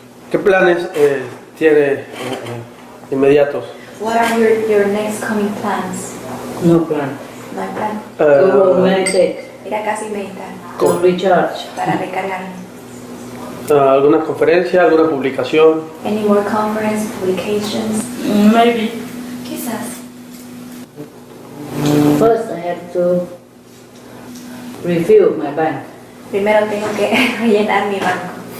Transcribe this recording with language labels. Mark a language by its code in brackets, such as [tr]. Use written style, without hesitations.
[es] ¿Qué planes tiene inmediatos? [en] What are your next coming plans? No plan. [es] No hay plan. [en] To meditate, [es] Ir a casa y meditar [en] to recharge. [es] para recargar. ¿Alguna conferencia, alguna publicación? [en] Any more conference, publications? Maybe. [es] Quizás. [en] First, I have to refill my bank, [es] Primero tengo que rellenar mi banco.